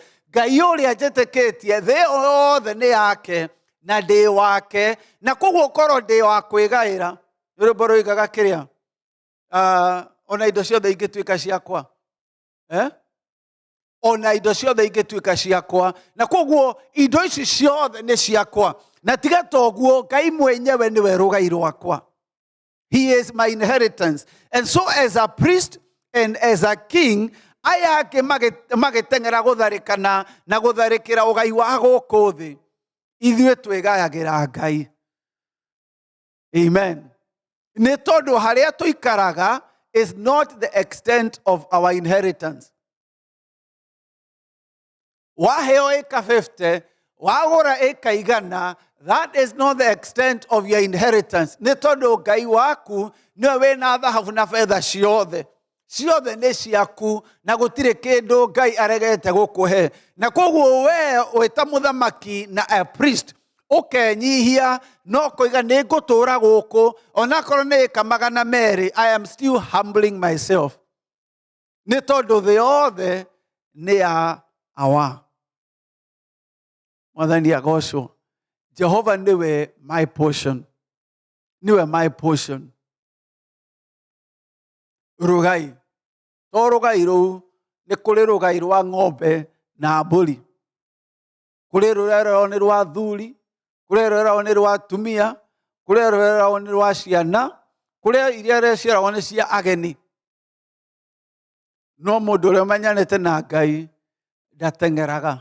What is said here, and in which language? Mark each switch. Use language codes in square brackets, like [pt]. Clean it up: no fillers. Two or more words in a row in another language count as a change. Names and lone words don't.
[ki] Ngai ũrĩa njĩtĩkĩtie thĩ yothe nĩ yake na ndĩ wake, na koguo korwo ndĩ wa kwĩgaĩra. Rũrĩmbo rũigaga kĩrĩa? Ona indo ciothe ingĩtuĩka ciakwa. Ona indo ciothe ingĩtuĩka ciakwa. Na koguo indo ici ciothe nĩ ciakwa. Na tiga toguo, Ngai mwenyewe niwe rũgai rwakwa. [en] He is my inheritance. And so as a priest and as a king, [ki] aya angĩ magĩteng'era gũtharĩkana na gũtharĩkĩra ũgai wa gũkũ thĩ, ithuĩ twĩgayagĩra Ngai. Amen. Nĩ tondũ harĩa tũikaraga [en] is not the extent of our inheritance. [ki] Waheo ĩka 50, wagũra ĩka 100, [en] that is not the extent of your inheritance. [ki] Nĩ tondũ Ngai waku nĩwe wĩna thahabu na fedha ciothe. Ciothe nĩ ciaku na gũtirĩ kĩndũ Ngai aregete gũkũhe. Na koguo we wĩta mũthamaki na [en] a priest [ki] ũkenyihia, no kũiga nĩ ngũtũũra gũkũ, onakorwo nĩ ĩka 200, [en] I am still humbling myself. [ki] Nĩ tondũ thĩ yothe nĩ ya awa. Mwathani agocwo. Jehova niwe [en] my portion. [ki] Niwe [en] my portion. [ki] Rugai. To rugai rũu nĩ kũrĩ rugai rwa ng'ombe na mbũri. Kũrĩ rũrĩa nĩ rwa athuri, kũrĩ rũrĩa nĩ rwa atumia, kũrĩ rũrĩa nĩ rwa ciana, kũrĩ iria ciaragwo nĩ cia ageni. No mũndũ ũrĩa ũmenyanĩte na Ngai ndateng'eraga.